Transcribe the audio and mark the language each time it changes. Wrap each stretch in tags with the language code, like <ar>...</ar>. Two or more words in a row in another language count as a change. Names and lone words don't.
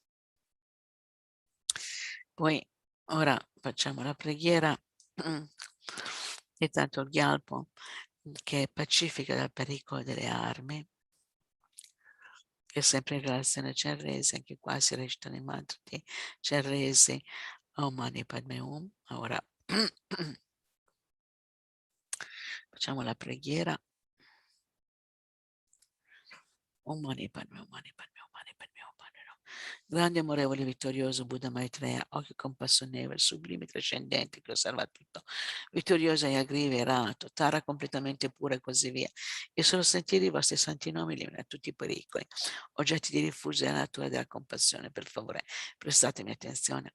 <it>Poi ora facciamo la preghiera di Thangtong Gyalpo, che è pacifica dal pericolo delle armi, che è sempre in relazione a Chenrezig, anche qua si recitano i mantra di Chenrezig,</it> <sa>Om Mani Padme Hum.</sa> <it>Ora facciamo la preghiera.</it> <sa>Om Mani Padme Hum, Mani Padme Hum, Mani Padme Hum, Padme Hum.</sa> <it>Grande, amorevole, vittorioso Buddha Maitreya, occhio compassionevole, sublime, trascendente, che osserva tutto, vittorioso e aggriverato, Tara completamente pura e così via. E solo sentire i vostri santi nomi elimina tutti i pericoli. Oggetti di rifugio della natura della compassione, per favore, prestatemi attenzione.</it>